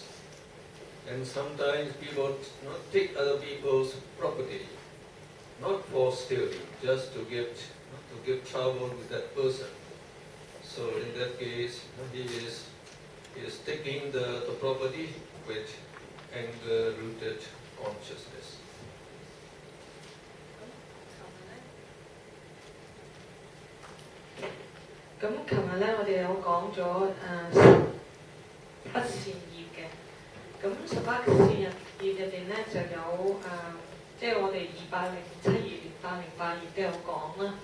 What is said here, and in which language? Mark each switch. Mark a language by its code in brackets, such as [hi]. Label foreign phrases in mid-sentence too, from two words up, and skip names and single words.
[en] And sometimes people take other people's property, not for stealing, just to give trouble with that person. So in that case, he is taking the property with anger-rooted consciousness. [yue] 咁琴日咧，我哋有講咗十不善業嘅。咁十不善業入邊咧就有即係我哋207頁、808頁都有講啦。